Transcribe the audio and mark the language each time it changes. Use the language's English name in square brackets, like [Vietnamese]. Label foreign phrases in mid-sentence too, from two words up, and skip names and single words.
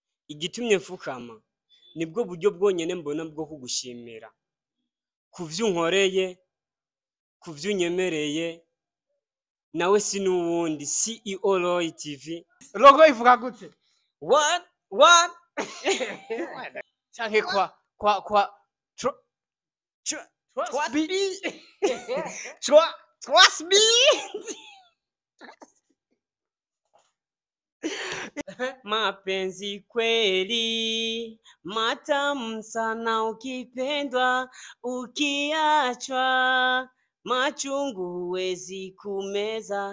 [Rundi] igitumye mfukama nibwo buryo bwonyene mbona bwo kugushimira kuvyo unkoreye kuvyo unyemereye nawe si nuwundi CEO Roy TV. Logo ivuga gute? [English] What [Rundi] Canke kwa [English] trust me. [Swahili] Mapenzi kweli matamu sana, ukipendwa ukiachwa machungu huwezi kumeza.